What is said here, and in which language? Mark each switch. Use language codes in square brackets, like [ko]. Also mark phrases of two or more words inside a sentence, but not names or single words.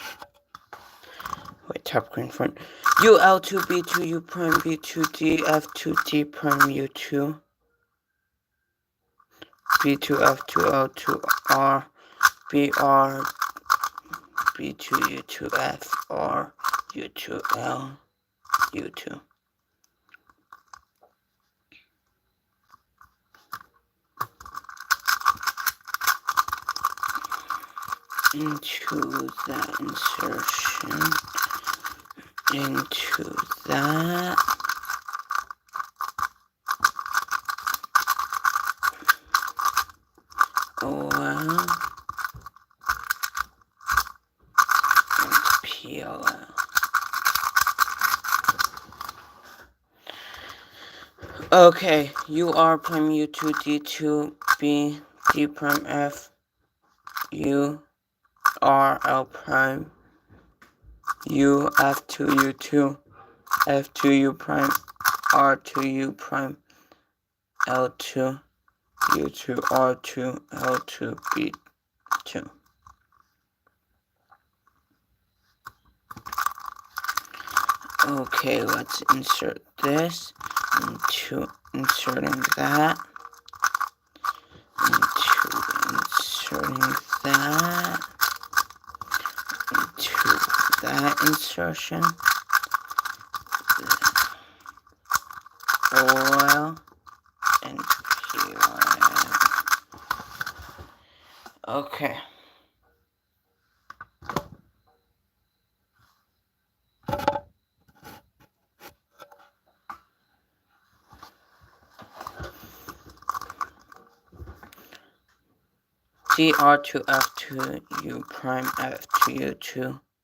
[en] Wait, tap green front. U L2 B2 U prime B2 D F2 D prime U2 B2 F2 L2 R BR B2 U2 F R U2 L U2. into that insertion, into that. OL and PLL. Okay, UR prime U2 D2 B D prime F U R L prime U F2 U2 F2 U prime R2 U prime L2 U2 R2 L2 B2. Okay, let's insert this into inserting that, into inserting that, into that insertion, OL and PLL. Okay. DR2 F2 U prime F2 U2.